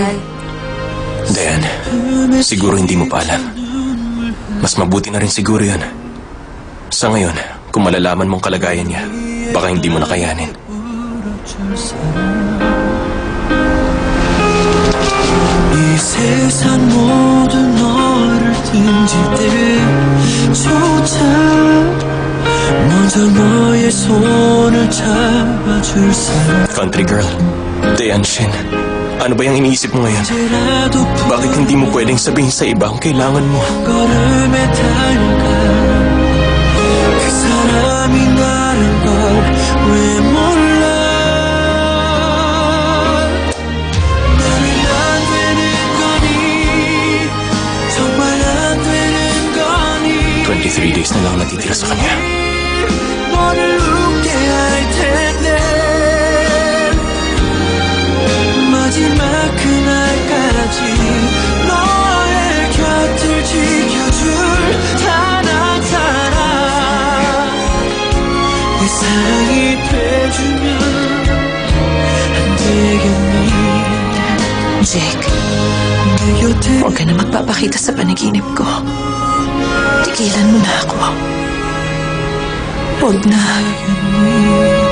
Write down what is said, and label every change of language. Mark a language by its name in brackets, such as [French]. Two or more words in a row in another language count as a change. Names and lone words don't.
[Filipino] Dayan, siguro hindi mo pa alam. Mas mabuti na rin siguro yun. Sa ngayon, kung malalaman mong kalagayan niya, baka hindi mo nakayanin. [Korean] 이 세상 모두 너를 등질 때조차 먼저 너의 손을 잡아줄 사람 [English] Country girl, [Filipino] Dayan Shin, ano ba yung iniisip mo ngayon? Bakit hindi mo pwedeng sabihin sa iba ang kailangan mo? [Korean] 걸음에 달려가 그 사람이 나란 걸 왜 몰라 나는 안 되는 거니 정말 안 되는 거니 [Filipino] 23 days na lang natitira sa kanya. [Korean] 너를 웃게 할 텐데 마지막 그날까지 너의 곁을 지켜줄 단 한 사람 내 사랑이 돼주면 안 되겠니 Jake, 내 곁에 [Filipino] huwag ka na magpapakita sa panaginip ko. Tigilan mo na ako. Huwag na.